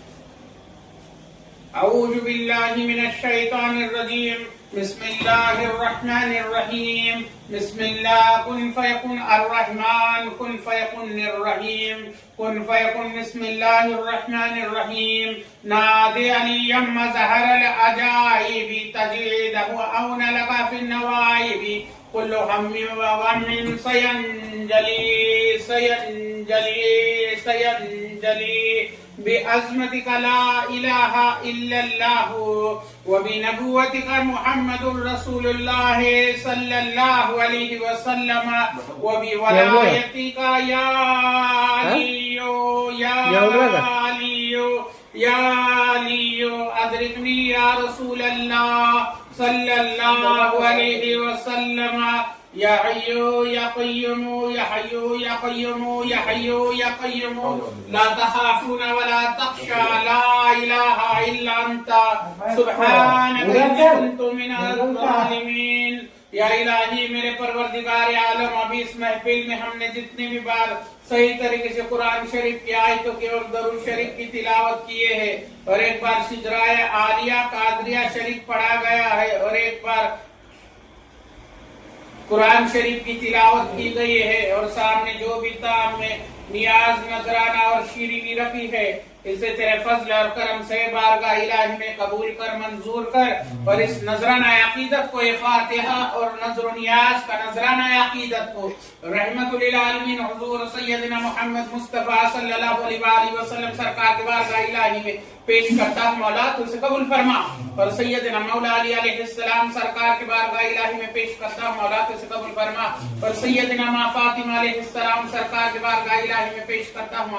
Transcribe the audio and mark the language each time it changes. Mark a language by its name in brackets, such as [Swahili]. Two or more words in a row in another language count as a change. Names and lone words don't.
[Arabic] أعوذ بالله من الشيطان الرجيم. بسم الله الرحمن الرحيم بسم الله كن فيكون الرحمن كن فيكون الرحيم كن فيكون. بسم الله الرحمن الرحيم. ناد عليا مظهر العجائب تجده عونا لك في النوائب كل هم وغم سينجلي سينجلي سينجلي بعظمتك لا إله إلا الله وبنبوتك محمد رسول الله صلى الله عليه وسلم وبولايتك يا علي يا علي يا علي أدركني يا رسول الله صلى الله عليه وسلم. يا حي يا قيوم يا حي يا قيوم يا حي يا قيوم لا تخافون ولا تخشى لا إله إلا أنت سبحانك إني كنت من الظالمين. يا إلهي [Hindi] मेरे परवरदिगार आलम, अभी इस महफिल में हमने जितनी भी बार सही तरीके से कुरान शरीफ की आयतों की और दरूद शरीफ की तिलावत किए है और एक बार सिजराए आलिया कादरिया शरीफ पढ़ा गया है और एक बार कुरान शरीफ की तिलावत की गई है और सामने जो भी ताम में नियाज नजराना और शीरीनी रखी है इसे तेरे फजल और करम से बारगाह इलाही में कबूल कर मंजूर कर और इस नजराना अकीदत को ये फातिहा और नजर नियाज का नजराना अकीदत को [Arabic] رحمة للعالمين [Hindi] हुजूर सैयदना मोहम्मद मुस्तफा [Arabic] صلى الله عليه وسلم [Hindi] सरकार के बारगाह इलाही में पेश करता हूं। मौला तू इसे कबूल फरमा और सैयदना मौला अली अलैहिस्सलाम सरकार के बारगाह इलाही में पेश करता हूं। मौला तू इसे कबूल फरमा और सैयदना मां फातिमा अलैहिस्सलाम सरकार के बारगाह इलाही में पेश करता हूं।